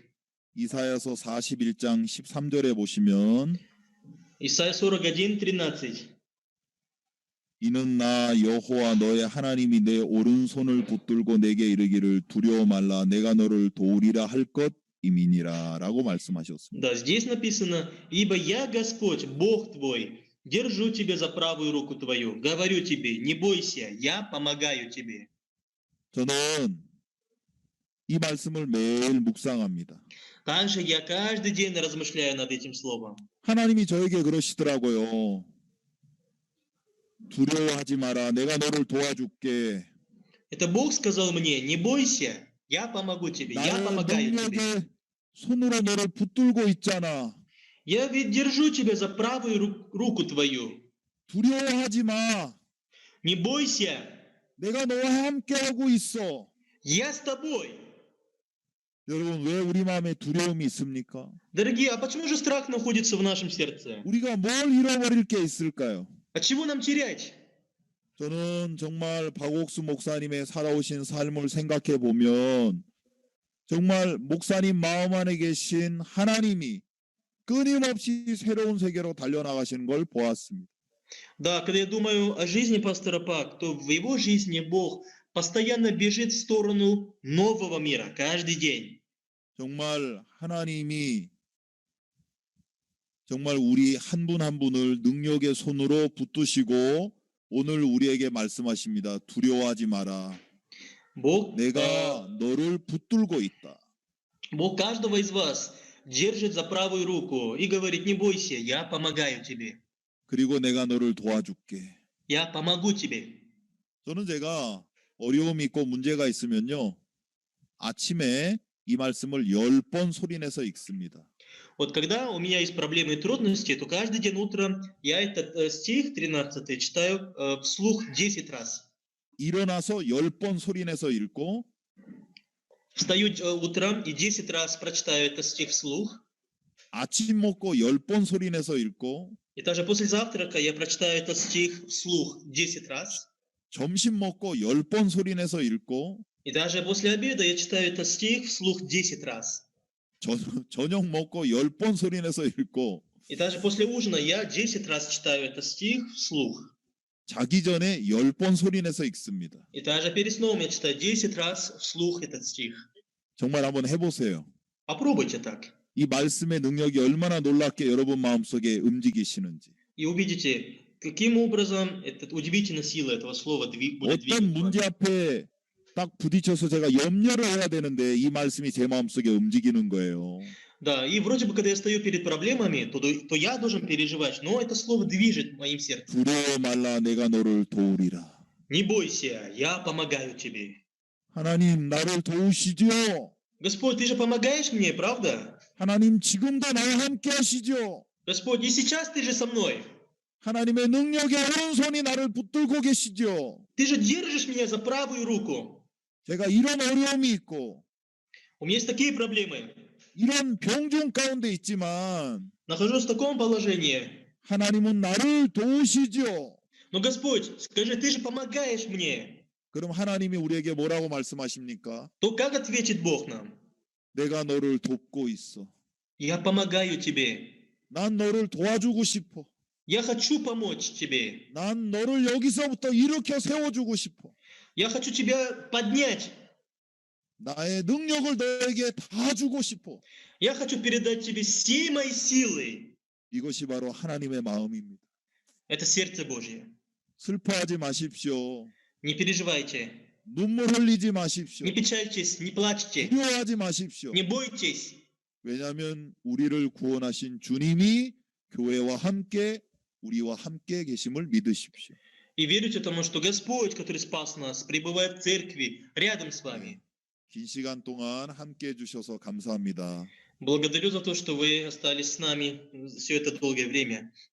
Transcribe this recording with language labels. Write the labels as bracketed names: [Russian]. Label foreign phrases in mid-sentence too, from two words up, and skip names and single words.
[Korean] 이사야서 41장 13절에 보시면 [Russian] Исайя 41, 13. [Korean] 이는 나 여호와 너의 하나님이 내 오른손을 붙들고 내게 이르기를 두려워 말라 내가 너를 도우리라 할 것임이니라 라고 말씀하셨습니다. [Russian] Да, здесь написано, «Ибо я, Господь, Бог твой, держу тебя за правую руку твою, говорю тебе, не бойся, я помогаю тебе». [Korean] 저는 이 말씀을 매일 묵상합니다. [Russian] Также я каждый день размышляю над этим словом. [Korean] 하나님이 저에게 그러시더라고요. 두려워하지 마라. 내가 너를 도와줄게. [Russian] Это Бог сказал мне, не бойся, я помогу тебе, я [Korean] 나의 [Russian] помогаю тебе. [Korean] 능력의 손으로 너를 붙들고 있잖아. [Russian] Я ведь держу тебя за правую руку твою. [Korean] 두려워하지 마. [Russian] Не бойся, [Korean] 내가 너와 함께하고 있어. [Russian] я с тобой. [Korean] 여러분 왜 우리 마음에 두려움이 있습니까? [Russian] Дорогие, а почему же страх находится в нашем сердце? [Korean] 우리가 뭘 잃어버릴 게 있을까요? [Russian] А чего нам терять? [Korean] 저는 정말 박옥수 목사님의 살아오신 삶을 생각해 보면 정말 목사님 마음 안에 계신 하나님이 끊임없이 새로운 세계로 달려나가시는 걸 보았습니다. [Russian] Да, когда я думаю о жизни пастора Пак, то в его жизни Бог постоянно бежит в сторону нового мира каждый день. [Korean] 정말 하나님이 정말 우리 한 분 한 분을 능력의 손으로 붙드시고 오늘 우리에게 말씀하십니다. 두려워하지 마라. [Russian] Бог, [Korean] 내가 너를 붙들고 있다. [Russian] Бог каждого из вас держит за правую руку и говорит, не бойся, я помогаю тебе. [Korean] 그리고 내가 너를 도와줄게. [Russian] Я помогу тебе. [Korean] 저는 제가 어려움이 있고 문제가 있으면요. 아침에 이 말씀을 10번 소리내서 읽습니다. [Russian] Вот когда у меня есть проблемы и трудности, то каждый день утром я этот стих 13 читаю вслух 10 раз. [Korean] 일어나서 10번 소리내서 읽고 [Russian] Встаю утром и 10 раз прочитаю этот стих вслух. [Korean] 아침 먹고 10번 소리내서 읽고 [Russian] И даже после завтрака я прочитаю этот стих вслух 10 раз. [Korean] 점심 먹고 10번 소리내서 읽고 [Russian] И даже после обеда я читаю этот стих вслух 10 раз. [Korean] 저녁 먹고 10번 소리내서 읽고 [Russian] И даже после ужина я 10 раз читаю этот стих вслух. [Korean] 자기 전에 10번 소리내서 읽습니다. [Russian] И даже перед сном я читаю 10 раз вслух этот стих. [Korean] 정말 한번 해보세요. [Russian] Попробуйте так. [Korean] 이 말씀의 능력이 얼마나 놀랍게 여러분 마음속에 움직이시는지. [Russian] И увидите, каким образом эта удивительная сила этого слова будет [Korean] 어떤 [Russian] двигать [Korean] 문제 [Russian] вами. [Korean] 앞에 딱 부딪혀서 제가 염려를 해야 되는데 이 말씀이 제 마음속에 움직이는 거예요. [Russian] Да, и вроде бы, когда я стою перед проблемами, то я должен переживать, но это слово движет моим сердцем. [Korean] 두려워 말라 내가 너를 도우리라. [Russian] Не бойся, я помогаю тебе. [Korean] 하나님 나를 도우시죠. [Russian] Господь, ты же помогаешь мне, правда? [Korean] 하나님 지금도 나와 함께 하시죠. [Russian] Господь, и сейчас ты же со мной. [Korean] 하나님의 능력의 오른손이 나를 붙들고 계시죠. [Russian] Ты же держишь меня за правую руку. [Korean] 제가 이런 어려움이 있고 [Russian] У меня есть такие проблемы. [Korean] 이런 병중 가운데 있지만 [Russian] Нахожусь в таком положении. [Korean] 하나님은 나를 도우시죠. [Russian] Но, Господь, скажи, ты же помогаешь мне. [Korean] 그럼 하나님이 우리에게 뭐라고 말씀하십니까? [Russian] То как ответит Бог нам? [Korean] 내가 너를 돕고 있어. [Russian] Я помогаю тебе. [Korean] 난 너를 도와주고 싶어. [Russian] Я хочу помочь тебе. [Korean] 난 너를 여기서부터 일으켜 세워주고 싶어. [Russian] Я хочу тебя поднять. [Korean] 나의 능력을 너에게 다 주고 싶어. [Russian] Я хочу передать тебе всей моей силы. [Korean] 이것이 바로 하나님의 마음입니다. [Russian] Это сердце Божье. [Korean] 슬퍼하지 마십시오. [Russian] Не переживайте. [Korean] 눈물 흘리지 마십시오. [Russian] Не печальтесь, не плачьте. [Korean] 두려워하지 마십시오. [Russian] Не бойтесь. [Korean] 왜냐하면 우리를 구원하신 주님이 교회와 함께 우리와 함께 계심을 믿으십시오. [Russian] И верите тому, что Господь, который спас нас, пребывает в церкви, рядом с вами. [Korean] 긴 시간 동안 함께 해주셔서 감사합니다. [Russian] Благодарю за то, что вы остались с нами все это долгое время.